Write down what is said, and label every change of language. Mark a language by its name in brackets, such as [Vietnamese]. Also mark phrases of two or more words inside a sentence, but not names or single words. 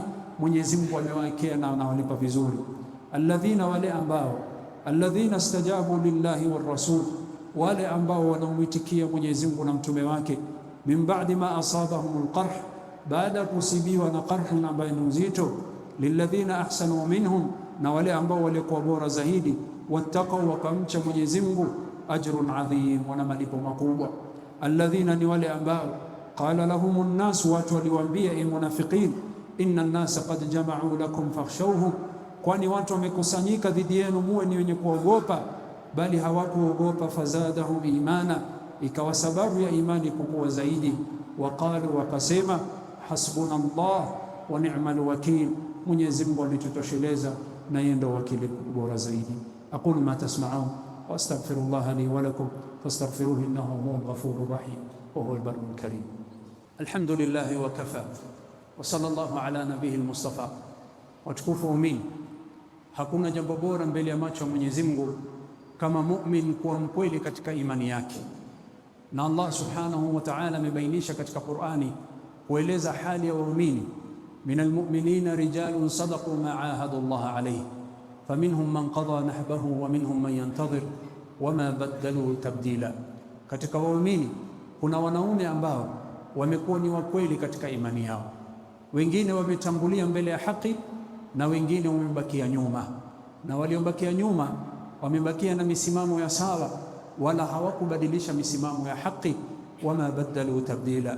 [Swahili] Mwenyezi Mungu amewawekea na anawalipa vizuri. Alladhina, wale ambao, [Arabic] الذين استجابوا لله والرسول, [Swahili] wale ambao wanamuitikia Mwenyezi Mungu na mtume wake, [Arabic] من بعد ما أصابهم القرح, [Swahili] baada kusibiwa na qarh ambayo ni nzito, [Arabic] للذين أحسنوا منهم, [Swahili] na wale ambao walikuwa bora zaidi, wattaqu, wakamcha Mwenyezi Mungu, [Arabic] أجر عظيم, [Swahili] wana malipo makubwa. [Arabic] الذين, [Swahili] ni wale ambao, [Arabic] قال لهم الناس, [Swahili] watu waliwaambia munafiqin, [Arabic] إن الناس قد جمعوا لكم فاخشوهم, [Swahili] kwani watu wamekusanyika dhidi yenu, muwe ni wenye kuogopa. Bali hawakuogopa, [Arabic] فزادهم إيمانا, [Swahili] ikawa sababu ya imani kukua zaidi. Waqalu, wakasema, [Arabic] حسبنا الله ونعم الوكيل, [Swahili] Mwenyezi Mungu alitutosheleza na yeye ndo wakili bora zaidi. [Arabic] أقول ما تسمعون وأستغفر الله لي ولكم فاستغفروه إنه هو الغفور الرحيم وهو البر الكريم. الحمد لله وكفى وصلى الله على النبي المصطفى. [Swahili] Watukufu waumini, hakuna jambo bora mbele ya macho ya Mwenyezi Mungu kama mu'min kuwa mkweli katika imani yake. Na Allah [Arabic] سبحانه وتعالى [Swahili] amebainisha katika Qur'ani kueleza hali ya waumini, [Arabic] من المؤمنين رجال صدقوا ما عاهدوا الله عليه فمنهم من قضى نحبه ومنهم من ينتظر وما بدلوا تبديلا. [Swahili] Katika waumini kuna wanaume ambao wamekuwa ni wakweli katika imani yao, wengine wametangulia mbele ya haki na wengine wamebakia nyuma, na waliobakia nyuma wamebakia na misimamo ya sawa, wala hawakubadilisha misimamo ya haki, [Arabic] وما بدلوا تبديلا.